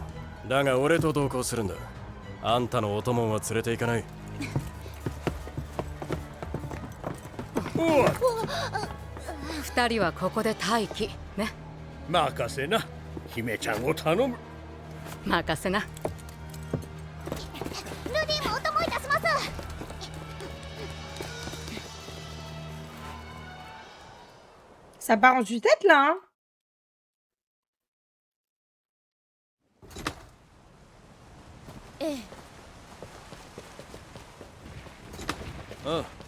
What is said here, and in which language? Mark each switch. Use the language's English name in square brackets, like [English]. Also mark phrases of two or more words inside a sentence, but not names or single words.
[Japanese] だが俺と同行するんだ。あんたのお供は連れて行かない。二人はここで待機ね。任せな。姫ちゃんを頼む。任せな。 [French] Ça part en tue-tête là, hein? Ah.